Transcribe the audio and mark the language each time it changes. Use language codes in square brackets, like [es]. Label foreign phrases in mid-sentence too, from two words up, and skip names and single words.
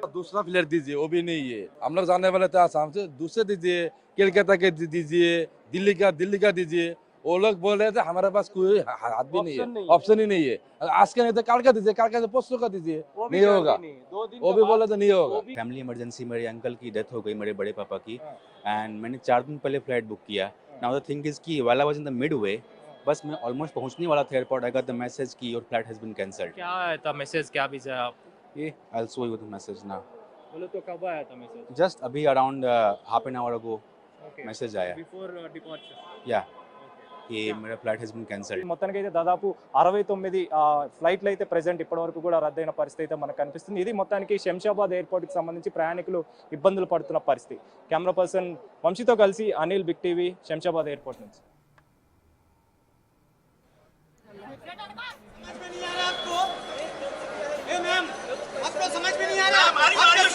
[hi] दूसरा फ्लाइट दीजिए, वो भी नहीं है। हम लोग जाने वाले थे आसाम से, दूसरे दीजिए, कोलकाता के दीजिए, दिल्ली का दीजिए। वो लोग बोल रहे थे हमारे पास कोई हाथ भी नहीं है, ऑप्शन ही नहीं है। आज का नहीं तो कल का दीजिए, कल का परसों का दीजिए, नहीं होगा। वो भी बोले तो नहीं होगा। [en] family emergency, [hi] मेरे अंकल की डेथ हो गई, मेरे बड़े पापा की, एंड मैंने 4 दिन पहले फ्लाइट बुक किया। [en] now the thing is कि while I was in the mid way, [hi] बस मैं ऑलमोस्ट पहुंचने वाला था एयरपोर्ट, [en] I got the message कि your flight has been cancelled. [hi] क्या आया था मैसेज, क्या भेजा आप? [en] ये I will show you the message now. [hi] बोले तो कब आया था मैसेज? [en] जस्ट अभी around half an hour ago message आया, before departure. [hi] या कि मेरा [en] flight has been cancelled. [te] మొత్తానికి అయితే దాదాపు 69 ఫ్లైట్లు అయితే ప్రెజెంట్ ఇప్పటి వరకు కూడా రద్దయిన పరిస్థితి అయితే మనకు కనిపిస్తుంది. ఇది మొత్తానికి శంషాబాద్ ఎయిర్పోర్ట్కి సంబంధించి ప్రయాణికులు ఇబ్బందులు పడుతున్న పరిస్థితి. కెమెరా పర్సన్ వంశీతో కలిసి అనిల్, బిగ్ టీవీ, శంషాబాద్ ఎయిర్పోర్ట్ నుంచి. [hi] आपको समझ में नहीं आ रहा?